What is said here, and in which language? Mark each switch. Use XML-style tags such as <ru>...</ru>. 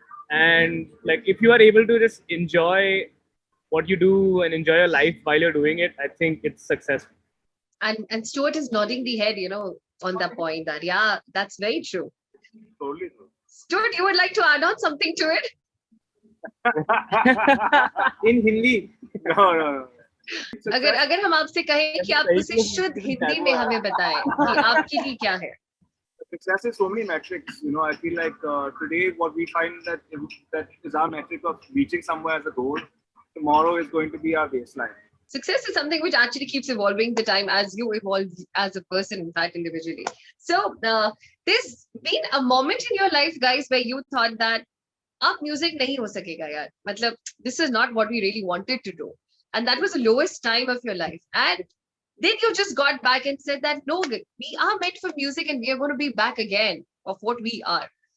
<en>And like, if you are able to just enjoy what you do and enjoy your life while you're doing it, I think it's successful. And Stuart is nodding the head, on that point that, yeah, that's very true. Totally true. Stuart, you would like to add on something to it? In Hindi? No.</en> <hi>अगर हम आपसे कहें कि आप उसे शुद्ध हिंदी में हमें बताएं कि आपके लिए क्या है?</hi> <en>success is so many metrics. You know, I feel like today what we find that is our metric of reaching somewhere as a goal. Tomorrow is going to be our baseline. Success is something which actually keeps evolving the time as you evolve as a person, in fact, individually. So there's been a moment in your life, guys, where you thought that</en> <hi>अब music नहीं हो सकेगा यार, मतलब</hi> <en>this is not what we really wanted to do, and that was the lowest time of your life, and then you just got back and said that no, we are meant for music and we are going to be back again of what we are.</en>